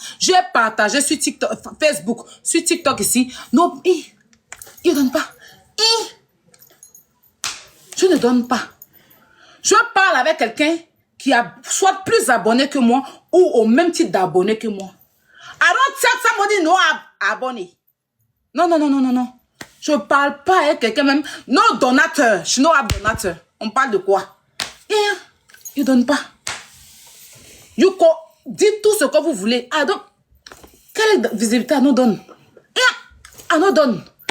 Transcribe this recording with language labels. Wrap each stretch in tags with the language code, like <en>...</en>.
<fr>J'ai partagé sur TikTok, Facebook, sur TikTok ici. Non, je ne donne pas. Je ne donne pas. Je parle avec quelqu'un qui a soit plus abonné que moi ou au même titre d'abonné que moi.</fr> <en>I don't tell somebody no abonné.</en> <fr>Non. Je parle pas avec quelqu'un même. Non donateur. Je suis non donateur. On parle de quoi? Il donne pas. Dites tout ce que vous voulez. Quelle visibilité nous donne? Nous donne.</fr>